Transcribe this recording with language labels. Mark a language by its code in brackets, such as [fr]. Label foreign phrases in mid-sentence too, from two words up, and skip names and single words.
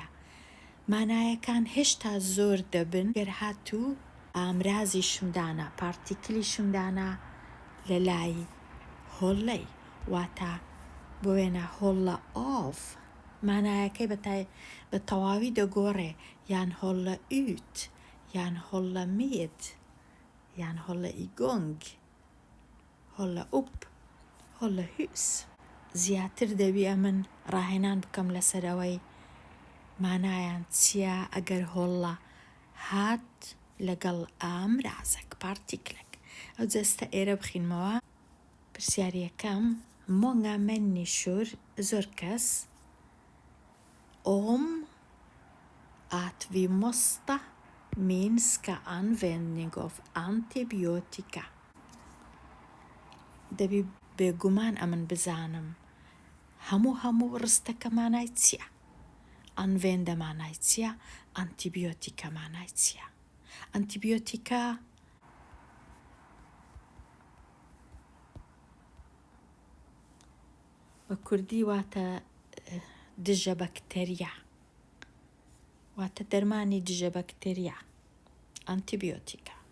[ckb] مانایەکان هێشتا زۆر دەبن گەر هاتوو ئامرازیشم دانا، پارتیکلیشم دانا لە لای هۆڵەی، واتە بۆ وێنە [sv] hålla av [ckb] مانایەکەی بە تەواوی دەگۆڕێ، یان [sv] hålla ut, [ckb] یان [sv] hålla med, [ckb] یان [sv] hålla igång, hålla upp, hålla hus. [ckb] زیاتر دەبی ئەمن ڕاهێنان بکەم لەسەرەوەی مانایان چییە ئەگەر هۆڵە هات لەگەڵ ئامرازێک، پارتیکلێک. ئەو جەستە ئێرە بخینمەوە. پرسیاری یەکەم: [sv] många människor, [ckb] زۆر کەس، [sv] om att vi måste minska användning av antibiotika. [ckb] دەبی بێگومان ئەمن بزانم هەموو ڕستەکە مانای چییە؟ ئەنڤێندە مانای چییە؟ ئەنتیبیۆتیکە مانای چییە؟ ئەنتیبیۆتیکە بە کوردی واتە دژە بەکتەریا، واتە دەرمانی دژە بەکتەریا، ئەنتیبیۆتیکە.